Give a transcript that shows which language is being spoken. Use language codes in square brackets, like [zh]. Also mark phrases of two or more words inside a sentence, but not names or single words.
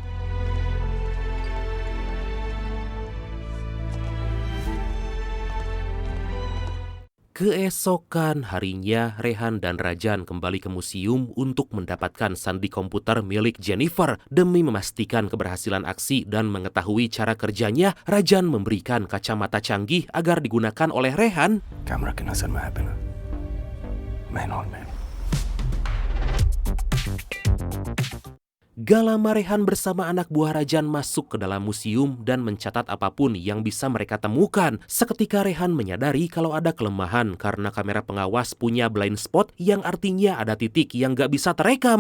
[id] Keesokan harinya, Rehan dan Rajan kembali ke museum untuk mendapatkan sandi komputer milik Jennifer. Demi memastikan keberhasilan aksi dan mengetahui cara kerjanya, Rajan memberikan kacamata canggih agar digunakan oleh Rehan. [hi] कैमरा की नजर में है बिना [en] man on man [id] Gak lama Rehan bersama anak buah Rajan masuk ke dalam museum dan mencatat apapun yang bisa mereka temukan. Seketika Rehan menyadari kalau ada kelemahan karena kamera pengawas punya [en] blind spot [id] yang artinya ada titik yang gak bisa terekam.